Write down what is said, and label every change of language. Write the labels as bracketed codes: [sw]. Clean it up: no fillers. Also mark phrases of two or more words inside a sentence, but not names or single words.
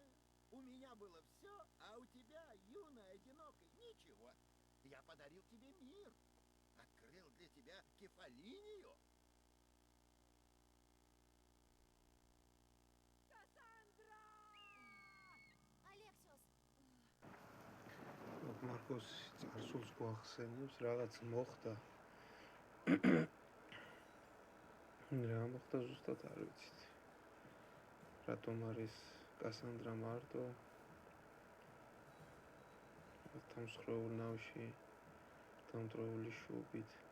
[ru] У меня было все, а у тебя, юная, одинокой, ничего. Я подарил тебе мир. Открыл для тебя кефалинию. Кассандра! Алексиос! [ka] მარკოს წარსულს გვახსენებს, რაღაც მოხდა. რა მოხდა ზუსტად არ ვიცით. რატომ არის კასანდრა მარტო? დამსხვრეულ ნავში, დამტრეული შუბით.